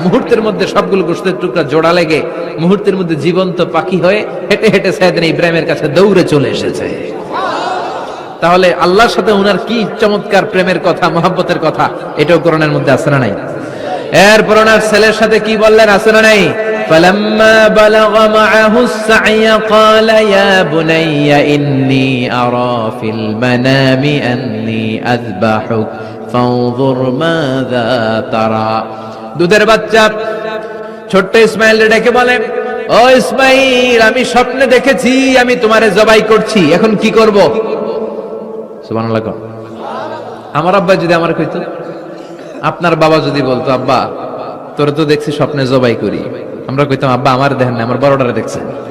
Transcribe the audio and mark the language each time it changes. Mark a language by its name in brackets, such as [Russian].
[Bangla] মুহূর্তের মধ্যে সবগুলো গোশতের টুকরা জোড়া লেগে মুহূর্তের মধ্যে জীবন্ত পাখি হয়ে হেঁটে হেঁটে সাইয়েদনা ইব্রাহিমের কাছে দৌড়ে চলে এসেছে। তাহলে আল্লাহর সাথে উনার কি চমৎকার প্রেমের কথা, মহব্বতের কথা, এটাও কোরআনের মধ্যে আছে না নাই? এরপর ওনার ছেলের সাথে কি বললেন, আছে না নাই? [Arabic] فلما بلغ معه السعي قال يا بني إني أرى في المنام أني أذبحك فانظر ماذا ترى। [Bangla] দুধের বাচ্চা ছোট্ট ইসমাইল ডেকে বলে, ও ইসমাইল, আমি স্বপ্নে দেখেছি আমি তোমারে জবাই করছি, এখন কি করব? সুবহানাল্লাহ। আমার আব্বা যদি আমার কইতো, আপনার বাবা যদি বলতো, আব্বা তোরে তো দেখছি স্বপ্নে জবাই করি, আমরা কইতাম, আব্বা আমার দেখেন না, আমার বড়টারে দেখছেন।